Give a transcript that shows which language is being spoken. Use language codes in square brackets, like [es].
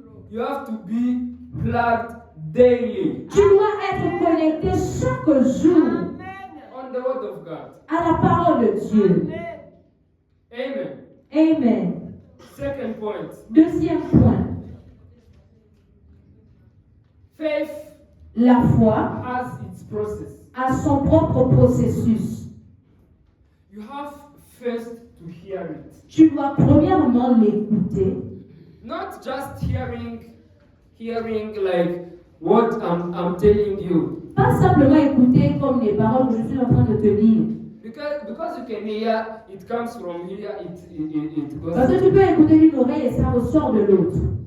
[en] You have to be plugged daily [fr] Tu dois être connecté chaque jour [en] on the word of God. [fr] à la parole de Dieu. [en] Amen. [fr] Amen. [en] Second point. [fr] Deuxième point, [en] Faith [fr] la foi [en] has its process. [fr] a son propre processus. [en] You have first to hear it. [fr] Tu dois premièrement l'écouter. [en] Not just hearing like what I'm telling you. [fr] Pas simplement écouter comme les paroles que je suis en train de te dire. [en] Because you can hear, it comes from here, it goes. [fr] Parce que tu peux écouter d'une oreille et ça ressort de l'autre.